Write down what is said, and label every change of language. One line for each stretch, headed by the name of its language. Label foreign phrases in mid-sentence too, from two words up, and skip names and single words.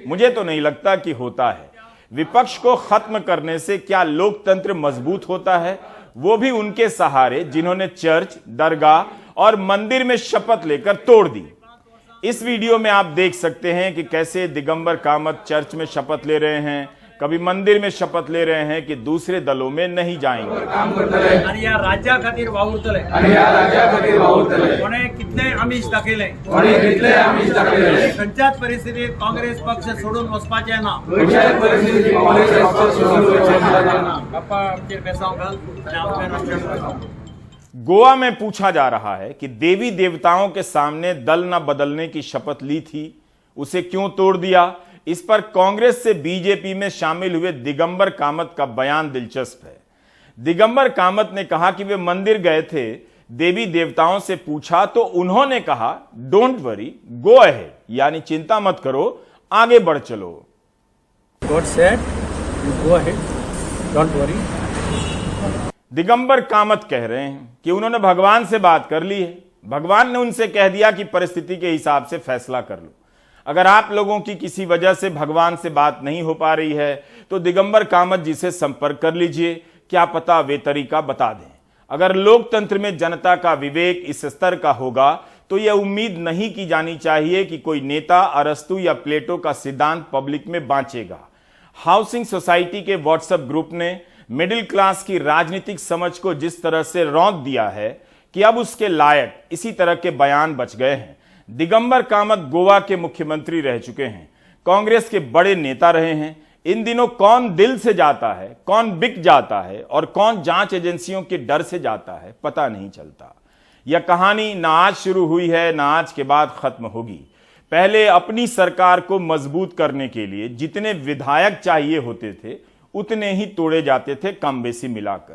Hindi: मुझे तो नहीं लगता कि होता है। विपक्ष को खत्म करने से क्या लोकतंत्र मजबूत होता है? वो भी उनके सहारे जिन्होंने चर्च, दरगाह और मंदिर में शपथ लेकर तोड़ दी। इस वीडियो में आप देख सकते हैं कि कैसे दिगंबर कामत चर्च में शपथ ले रहे हैं, कभी मंदिर में शपथ ले रहे हैं कि दूसरे दलों में नहीं जाएंगे।
Konkani: काँग्रेस पक्ष सोडून वचपाचे ना।
Hindi: गोवा में पूछा जा रहा है कि देवी देवताओं के सामने दल न बदलने की शपथ ली थी, उसे क्यों तोड़ दिया? इस पर कांग्रेस से बीजेपी में शामिल हुए दिगंबर कामत का बयान दिलचस्प है। दिगंबर कामत ने कहा कि वे मंदिर गए थे, देवी देवताओं से पूछा तो उन्होंने कहा
English: don't worry, go ahead,
Hindi: यानी चिंता मत करो, आगे बढ़ चलो।
English: God said go ahead, don't worry.
Hindi: दिगंबर कामत कह रहे हैं कि उन्होंने भगवान से बात कर ली है। भगवान ने उनसे कह दिया कि परिस्थिति के हिसाब से फैसला कर लो। अगर आप लोगों की किसी वजह से भगवान से बात नहीं हो पा रही है, तो दिगंबर कामत जी से संपर्क कर लीजिए, क्या पता वे तरीका बता दें। अगर लोकतंत्र में जनता का विवेक इस स्तर का होगा, तो यह उम्मीद नहीं की जानी चाहिए कि कोई नेता अरस्तु या प्लेटो का सिद्धांत पब्लिक में बांचेगा।
English: housing society
Hindi: के व्हाट्सएप ग्रुप ने
English: middle class
Hindi: की राजनीतिक समझ को जिस तरह से रौंद दिया है कि अब उसके लायक इसी तरह के बयान बच गए हैं। दिगंबर कामत गोवा के मुख्यमंत्री रह चुके हैं, कांग्रेस के बड़े नेता रहे हैं। इन दिनों कौन दिल से जाता है, कौन बिक जाता है और कौन जांच एजेंसियों के डर से जाता है, पता नहीं चलता। यह कहानी ना आज शुरू हुई है, ना आज के बाद खत्म होगी। पहले अपनी सरकार को मजबूत करने के लिए जितने विधायक चाहिए होते थे, उतने ही तोड़े जाते थे, कम बेसी मिलाकर।